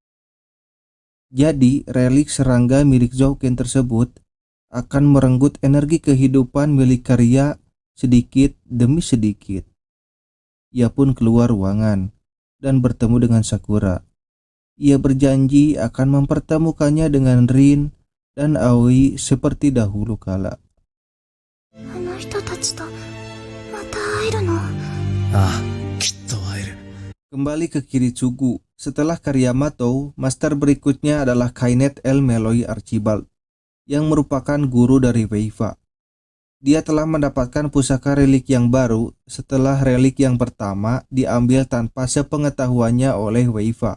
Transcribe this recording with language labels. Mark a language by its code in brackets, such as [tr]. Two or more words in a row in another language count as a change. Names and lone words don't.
[id] Jadi relik serangga milik Zouken tersebut akan merenggut energi kehidupan milik Kariya sedikit demi sedikit. Ia pun keluar ruangan dan bertemu dengan Sakura. Ia berjanji akan mempertemukannya dengan Rin dan Aoi seperti dahulu kala. [ja] あの人たちとまた会えるの？ああ、きっと会える。 [id] Kembali ke Kiritsugu. Setelah Kariya Matou, master berikutnya adalah Kainet El Meloy Archibald, yang merupakan guru dari Weifa. Dia telah mendapatkan pusaka relik yang baru setelah relik yang pertama diambil tanpa sepengetahuannya oleh Weifa.